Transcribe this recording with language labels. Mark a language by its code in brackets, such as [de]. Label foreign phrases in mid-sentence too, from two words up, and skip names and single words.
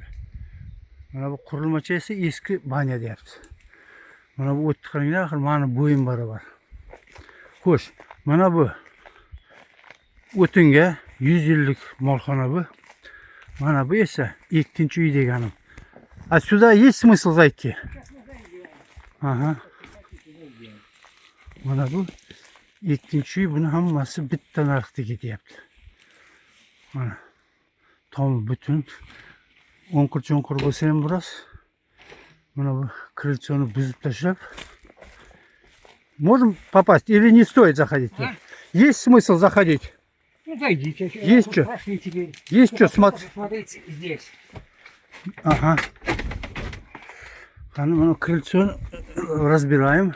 [uz] Mana bu qurilmacha esa eski banya deyapti. Mana bu o'tni qaranglar, axir mana bo'yim barobar. Xo'sh, mana bu o'tinga 100 yillik molxona bu. Mana bu esa ikkinchi uy deganim. [ru] Отсюда есть смысл зайти? Aha. [uz] Mana bu ikkinchi uy, buni hammasi bitta narxda ketyapti. Mana tom butun o'nqir-cho'nqir bo'lsa ham biroz. Mana bu крыльцоni buzib tashlab. [ru] Можем попасть или не стоит заходить? А? Есть смысл заходить? Ну, зайдите. Есть что? Пошли теперь. Есть что смотреть? Смотрите здесь. Ага. Ну, крыльцо разбираем.